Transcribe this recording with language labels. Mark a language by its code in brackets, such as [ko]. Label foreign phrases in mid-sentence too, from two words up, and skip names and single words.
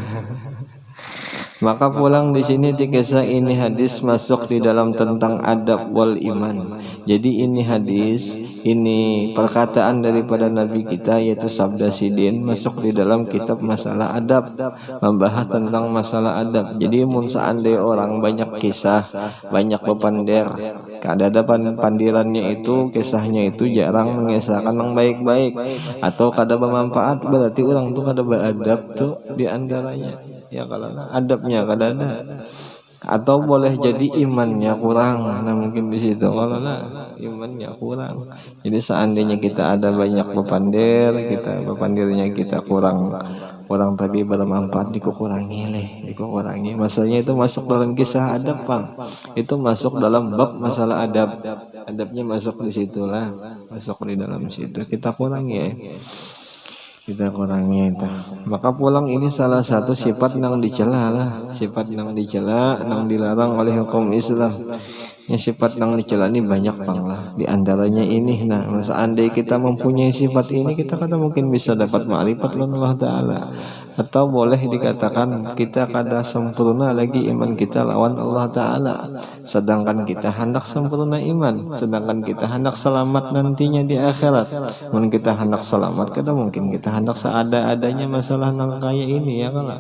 [id] Maka pulang di sini dikisah ini hadis masuk di dalam tentang [ar] أدب والإيمان. [id] Jadi ini hadis, ini perkataan daripada Nabi kita, yaitu sabda sidin, masuk di dalam kitab masalah adab, membahas tentang masalah adab. [bjn] Jadi mun seandai orang banyak kisah, banyak bepander, kada ada pandirannya itu, kisahnya itu jarang mengisahkan yang baik-baik atau kada bermanfaat, berarti orang tuh kada beradab tuh di antaranya. Ya kalau adabnya kada ada, atau boleh jadi imannya kurang. [id] Nah, mungkin di situ kalau imannya kurang. [bjn] Jadi seandainya kita ada banyak bepandir, kita bepandirnya kita kurang tapi bermanfaat, dikurangi. [id] Masalahnya itu masuk dalam kisah adab, Bang. Itu masuk dalam bab masalah adab. Adabnya masuk di situlah, masuk di dalam situ. Kita kurangi ya. Kita kurangi itu. Maka pulang ini salah satu sifat yang dicela lah, sifat yang dicela, yang dilarang oleh hukum Islam. [bjn] Ya, sifat yang dicela ini banyak bang lah. Di antaranya ini, nah seandainya kita mempunyai sifat ini, kita kada mungkin bisa dapat ma'rifat Allah Ta'ala. Atau boleh dikatakan kita kada sempurna lagi iman kita lawan Allah Ta'ala. [id] Sedangkan kita hendak sempurna iman, sedangkan kita hendak selamat nantinya di akhirat. [bjn] Mun kita hendak selamat, kada mungkin kita hendak seada-adanya masalah nang kaya ini ya kan.